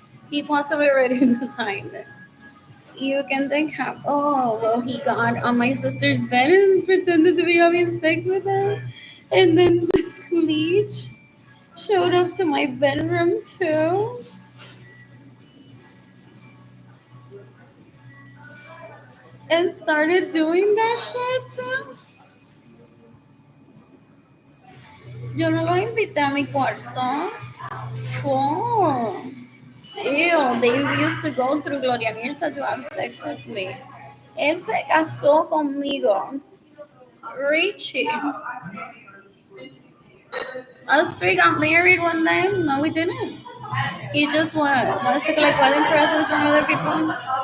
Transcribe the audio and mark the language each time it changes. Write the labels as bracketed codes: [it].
[en] He possibly already designed it. You can think, oh, well, he got on my sister's bed and pretended to be having sex with her, and then this leech showed up to my bedroom too, and started doing that shit too. [es] Yo no lo invité a mi cuarto. [en] Oh, ew, they used to go through Gloria Mirza to have sex with me. [es] Él se casó conmigo. Richie. [en] Us three got married one day. No, we didn't. He just wants to collect wedding presents from other people.